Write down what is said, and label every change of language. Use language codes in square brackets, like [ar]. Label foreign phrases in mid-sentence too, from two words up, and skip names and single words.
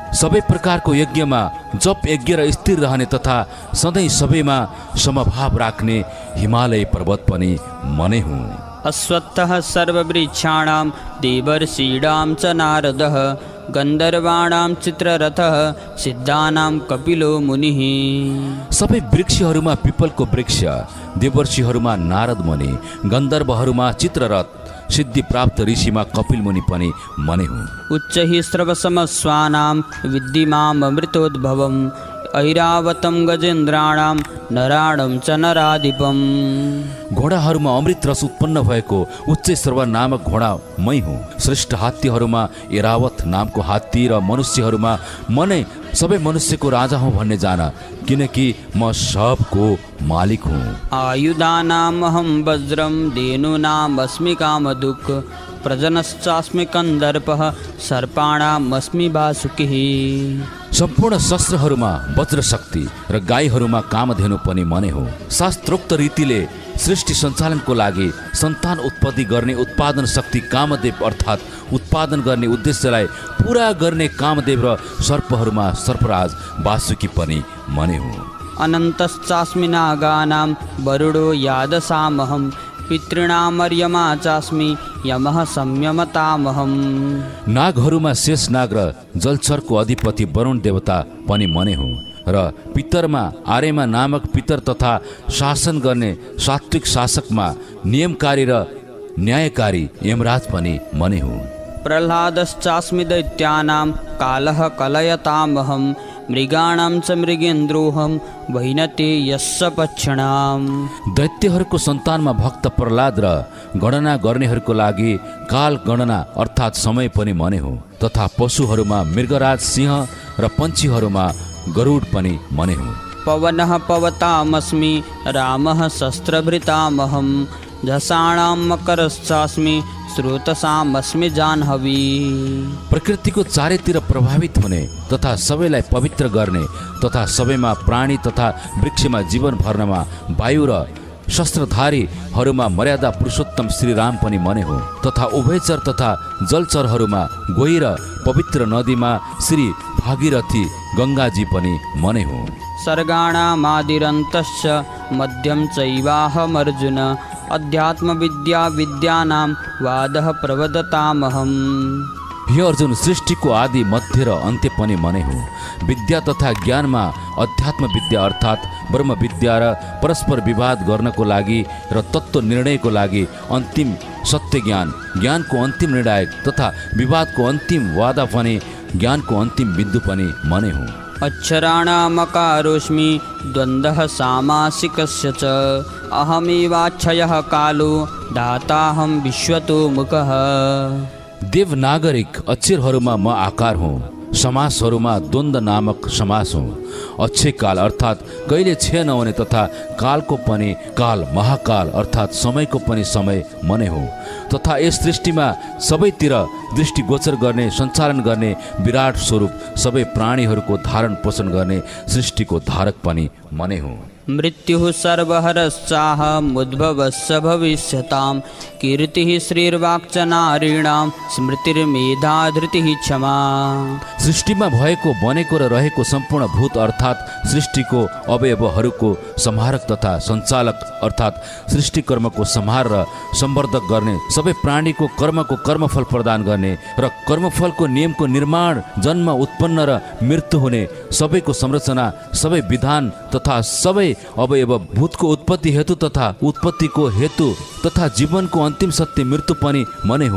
[ne] सबै प्रकारको यज्ञमा जप यज्ञ र स्थिर रहने तथा सधैँ सबैमा समभाव राख्ने हिमालय पर्वत पनि म नै हुँ। [sa] अश्वत्थः सर्ववृक्षाणां देवर्षीणां च नारदः गन्धर्वाणां चित्ररथः सिद्धानां कपिलो मुनिः। [ne] सबै वृक्षहरूमा पिपलको वृक्ष, देवर्षिहरूमा नारद मुनि, गन्धर्वहरूमा चित्ररथ, सिद्धि प्राप्त ऋषिमा कपिल मुनि पनि म नै हुँ। [sa] उच्चैः स्रवसमस्वानां विद्धि माम् अमृतोद्भवम् ऐरावतं गजेन्द्राणां नराणं च नराधिपम्। [ne] घोडाहरूमा अमृत रस उत्पन्न भएको उच्च सर्व नामक घोडा मै हुँ। श्रेष्ठ हात्तीहरूमा ऐरावत नामको हात्ती र मनुष्यहरूमा म नै सबै मनुष्यको राजा हुँ भन्ने जान, किनकि म सबको मालिक हुँ। [sa] आयुधानामहं वज्रं धेनूनामस्मि कामधुक् प्रजनश्चास्मि कन्दर्पः सर्पाणामस्मि वासुकिः। [ne] सम्पूर्ण शस्त्रहरूमा वज्र शक्ति र गाईहरूमा कामधेनु पनि म नै हो। शास्त्रोक्त रीतिले सृष्टि सञ्चालनको लागि सन्तान उत्पत्ति गर्ने उत्पादन शक्ति कामदेव अर्थात् उत्पादन गर्ने उद्देश्यलाई पुरा गर्ने कामदेव र सर्पहरूमा सर्पराज वासुकी पनि म नै हुँ। [sa] अनन्तश्चास्मि नागानां वरुडो यादसामहं पितॄणामर्यमा चास्मि यमः संयमतामहम्। [ne] नागहरूमा शेष नाग र जलचरको अधिपति वरुण देवता पनि म नै हुँ र पितरमा आर्यमा नामक पितर तथा शासन गर्ने सात्विक शासकमा नियमकारी र न्यायकारी यमराज पनि म नै हुँ। [sa] प्रह्लादश्चास्मि दैत्यानां कालः कलयतामहं मृगाणां च मृगेन्द्रोऽहं वैनते यस्य पक्षिणाम्। [ne] दैत्यहरूको सन्तानमा भक्त प्रह्लाद र गणना गर्नेहरूको लागि काल गणना अर्थात् समय पनि म नै हो तथा पशुहरूमा मृगराज सिंह र पन्छीहरूमा गरुड पनि म नै हुँ। [sa] पवनः पवतामस्मि रामः शस्त्रभृतामहं झषाणां मकरश्चास्मि स्रोतसामस्मि जाह्नवी। [ne] प्रकृतिको चारैतिर प्रभावित हुने तथा सबैलाई पवित्र गर्ने तथा सबैमा प्राणी तथा वृक्षमा जीवन भर्नमा वायु र शस्त्रधारीहरूमा मर्यादा पुरुषोत्तम श्रीराम पनि मने हो, तथा उभयचर तथा जलचरहरूमा गोही र पवित्र नदीमा श्री भागीरथी गङ्गाजी पनि मने हो। [sa] सर्गाणामादिरन्तश्च मध्यं चैवाहमर्जुन अध्यात्मविद्या विद्यानां वादः प्रवदतामहम्। [ne] हे अर्जुन, सृष्टिको आदि मध्य र अन्त्य पनि मने हो। विद्या तथा ज्ञानमा अध्यात्म विद्या अर्थात् ब्रह्म विद्या र परस्पर विवाद गर्नको लागि र तत्त्व निर्णयको लागि अन्तिम सत्य ज्ञान, ज्ञानको अन्तिम निर्णायक तथा विवादको अन्तिम वादा पनि ज्ञानको अन्तिम बिन्दु पनि मने हो। [sa] अक्षराणामकारोऽस्मि द्वन्द्वः सामासिकस्य च अहमेवाक्षयः कालो दाताहं विश्वतो मुखः। [ne] देवनागरिक अक्षरहरूमा म आकार हुँ, समासहरूमा द्वन्द्व नामक समास हुँ। अक्षय काल अर्थात् कहिले क्षय नहुने तथा कालको पनि काल, महाकाल अर्थात् समयको पनि समय मने हो, तथा यस सृष्टिमा सबैतिर दृष्टिगोचर गर्ने, सञ्चालन गर्ने विराट स्वरूप सबै प्राणीहरूको धारण पोषण गर्ने सृष्टिको धारक पनि मने हो। [sa] मृत्युः सर्वहरश्चाहमुद्भवस्य भविष्यतां कीर्तिः श्रीर्वाक्च नारीणां स्मृतिर्मेधा धृतिः क्षमा। [ne] सृष्टिमा भएको, बनेको र रहेको सम्पूर्ण भूत अर्थात् सृष्टिको अवयवहरूको संहारक तथा सञ्चालक अर्थात् सृष्टि कर्मको संहार र सम्वर्धक गर्ने, सबै प्राणीको कर्मको कर्मफल प्रदान गर्ने र कर्मफलको नियमको निर्माण, जन्म, उत्पन्न र मृत्यु हुने सबैको संरचना, सबै विधान तथा सबै अवयव भूतको उत्पत्ति हेतु तथा उत्पत्तिको हेतु तथा जीवनको अन्तिम सत्य मृत्यु पनि मने हो।